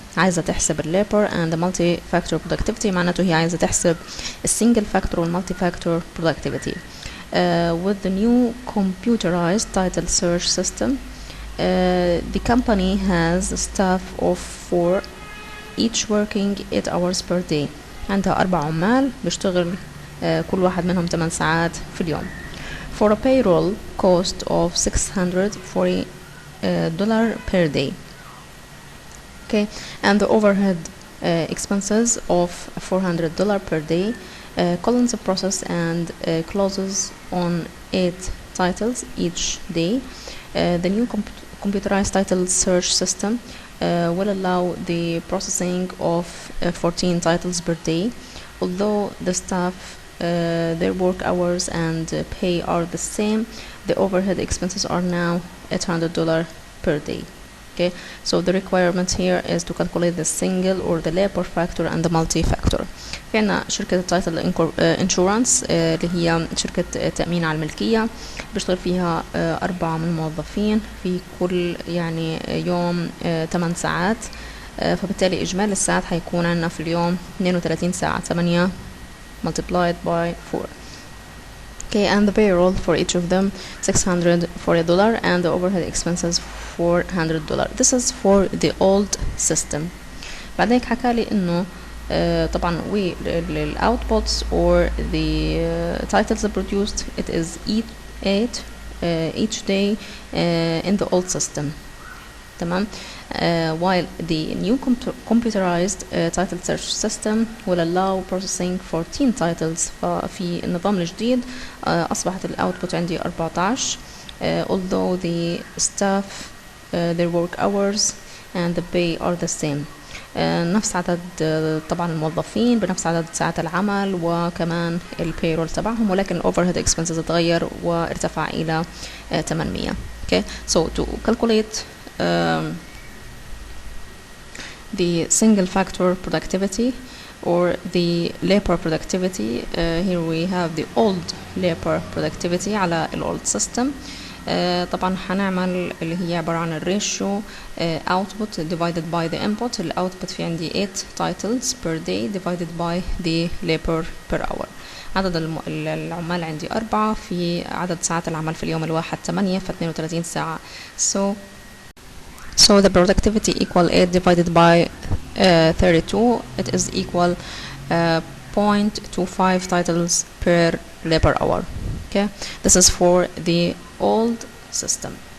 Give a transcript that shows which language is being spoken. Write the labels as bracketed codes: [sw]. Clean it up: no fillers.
[ar] عايزة تحسب [en] labor and multi-factor productivity، [ar] معناته هي عايزة تحسب [en] single factor and multi-factor productivity. With the new computerized title search system, the company has a staff of 4, each working 8 hours per day. [ar] عندها 4 عمال بيشتغل كل واحد منهم 8 ساعات في اليوم. [en] for a payroll cost of $640 per day. Okay, and the overhead expenses of $400 per day. Columns process and closes on 8 titles each day. The new computerized title search system will allow the processing of 14 titles per day. Although the staff, their work hours and pay are the same, the overhead expenses are now $800 per day. Okay, so the requirement here is to calculate the single or the labor factor and the multi-factor. [ar] في عنا شركة تايتل انشورانس اللي هي شركة تأمين على الملكية، بيشتغل فيها 4 من الموظفين في كل يعني يوم 8 ساعات، فبالتالي إجمالي الساعات هيكون عنا في اليوم 32 ساعة، [en] 8 multiplied by 4. Okay, and the payroll for each of them $640 and the overhead expenses $400. This is for the old system. [ar] بعدين حكى لي إنه طبعا [en] the outputs or the titles produced, it is each day in the old system. تمام. While the new computerized title search system will allow processing 14 titles. [ar] ففي النظام الجديد أصبحت الأوتبوت عندي 14. [en] Although the staff, their work hours and the pay are the same. [ar] نفس عدد طبعا الموظفين بنفس عدد ساعات العمل وكمان البيرول تبعهم، ولكن الأوفرهيد expenses اتغير وارتفع إلى 800. [en] Okay, so to calculate the single factor productivity or the labor productivity, here we have the old labor productivity على ال old system. [ar] طبعا هنعمل اللي هي عبارة عن الريشيو [en] output divided by the input. ال output [ar] في عندي [en] 8 titles per day divided by the labor per hour. [ar] عدد العمال عندي 4 في عدد ساعات العمل في اليوم الواحد 8 ف 32 ساعة. [en] So the productivity equal 8 divided by 32, it is equal 0.25 titles per labor hour. Okay, this is for the old system.